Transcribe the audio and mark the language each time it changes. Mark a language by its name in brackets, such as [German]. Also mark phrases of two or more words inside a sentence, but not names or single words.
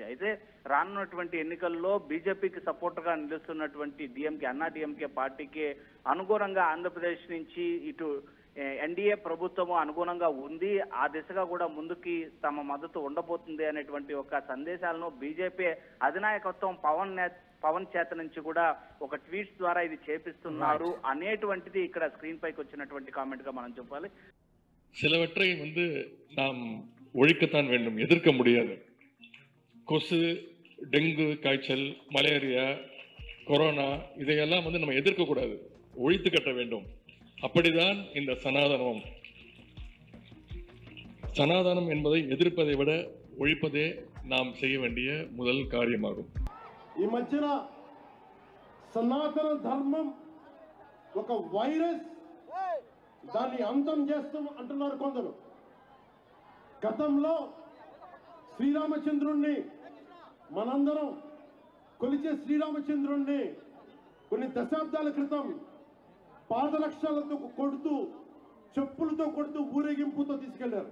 [Telugu] అయితే రానున్నటువంటి ఎన్నికల్లో బీజేపీకి సపోర్ట్ గా నిలుస్తున్నటువంటి అన్నా డిఎంకే పార్టీకి అనుగుణంగా ఆంధ్రప్రదేశ్ నుంచి ఇటు ఎన్డీఏ ప్రభుత్వము అనుగుణంగా ఉంది, ఆ దిశగా కూడా ముందుకి తమ మద్దతు ఉండబోతుంది అనేటువంటి ఒక సందేశాలను బీజేపీ అధినాయకత్వం పవన్ చేత నుంచి కూడా ఒక ట్వీట్స్ ద్వారా ఇది చేపిస్తున్నారు అనేటువంటిది ఇక్కడ స్క్రీన్ పైకి వచ్చినటువంటి కామెంట్ గా మనం చెప్పాలి. [Tamil] சிலவற்றை நாம் ஒழிக்கத்தான் வேண்டும், எதிர்க்க முடியாது. கொசு, டெங்கு காய்ச்சல், மலேரியா, கொரோனா இதையெல்லாம் நம்ம எதிர்க்க கூடாது, ஒழித்து கட்ட வேண்டும். அப்படிதான் இந்த சனாதனம் என்பதை எதிர்ப்பதை விட ஒழிப்பதே நாம் செய்ய வேண்டிய முதல் காரியமாகும். [Telugu] ఈ మధ్యన సనాతన ధర్మం ఒక వైరస్, దాన్ని అంతం చేస్తాం అంటున్నారు కొందరు. గతంలో శ్రీరామచంద్రుణ్ణి మనందరం కొలిచే శ్రీరామచంద్రుణ్ణి కొన్ని దశాబ్దాల క్రితం పాదరక్షలతో కొడుతూ, చెప్పులతో కొడుతూ, ఊరేగింపుతో తీసుకెళ్లారు.